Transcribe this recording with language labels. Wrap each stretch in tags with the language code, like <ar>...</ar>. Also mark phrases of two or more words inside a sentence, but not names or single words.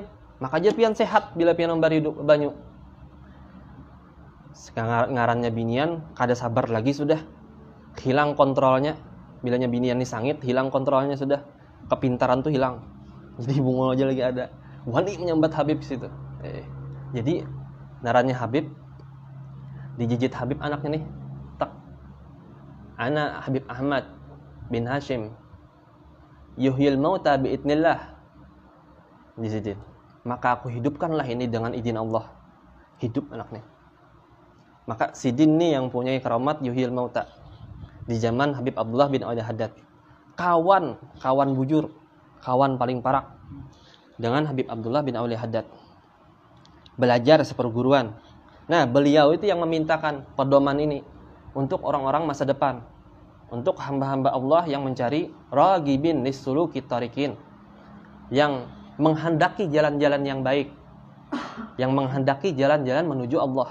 <bjn>Maka aja pian sehat bila pian memberi banyu." Sekarang ngarannya binian, kada sabar lagi sudah.</bjn> <id>Hilang kontrolnya.</id> <bjn>Bilanya binian ini sangit, hilang kontrolnya sudah.</bjn> <id>Kepintaran tuh hilang.</id> <bjn>Jadi bungul aja lagi ada. Wani menyambat Habib situ. Jadi narannya Habib, digigit Habib anaknya nih.</bjn> <ar>أنا حبيب أحمد بن هاشم يحيي الموتى بإذن الله.</ar> <id>Di situ. Maka aku hidupkanlah ini dengan izin Allah. Hidup anaknya. Maka Sidin nih yang punya keramat</id> <ar>يحيي الموتى.</ar> <id>Di zaman Habib Abdullah bin Awli Haddad.</id> <bjn>Kawan bujur, kawan paling parak dengan Habib Abdullah bin Awli Haddad.</bjn> <id>Belajar seperguruan. Nah, beliau itu yang memintakan pedoman ini untuk orang-orang masa depan, untuk hamba-hamba Allah yang mencari</id> <ar>راغبين لسلوك طريق,</ar> <id>yang menghendaki jalan-jalan yang baik, yang menghendaki jalan-jalan menuju Allah.</id>